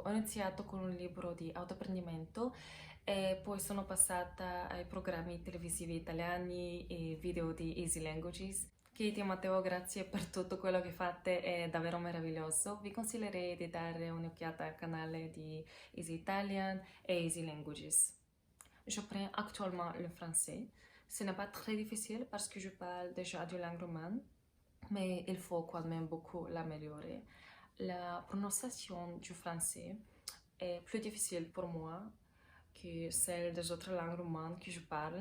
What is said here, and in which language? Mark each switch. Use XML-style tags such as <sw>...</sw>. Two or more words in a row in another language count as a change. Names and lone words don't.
<it>Ho iniziato con un libro di autoapprendimento e poi sono passata ai programmi televisivi italiani e video di Easy Languages. Katie e Matteo, grazie per tutto quello che fate, è davvero meraviglioso. Vi consiglierei di dare un'occhiata al canale di Easy Italian et Easy Languages.</it> <fr>J'apprends actuellement le français. Ce n'est pas très difficile parce que je parle déjà de langue romane, mais il faut quand même beaucoup l'améliorer. La prononciation du français est plus difficile pour moi que celle des autres langues romanes que je parle.</fr>